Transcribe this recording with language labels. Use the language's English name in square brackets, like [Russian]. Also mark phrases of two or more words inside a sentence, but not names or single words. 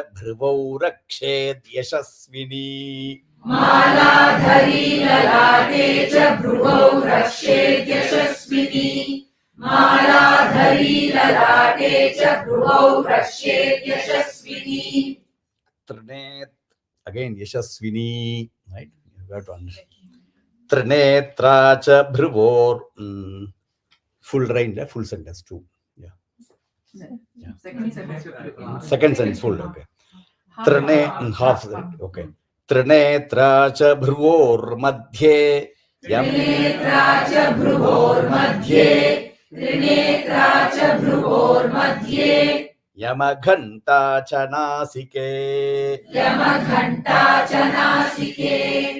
[Sanskrit] Bhruvau rakshed yashasvini. Mala dhari lalate cha. Bhruvau rakshed yashasvini. Mala dhari lalate cha. Bhruvau rakshed yashasvini. Trinet, [English] again yashasvini, right? You have to understand. [Sanskrit] Trinetra cha bhruvor. [English] Full range, full sentence too. Yeah. Second sentence full. Okay. Trine half. Okay. [Sanskrit] Trinetra cha bhruvor madhye. Trinetra cha bhruvor madhye. Trinetra cha bhruvor madhye. Yamaghanta cha nasike. Yamaghanta cha nasike.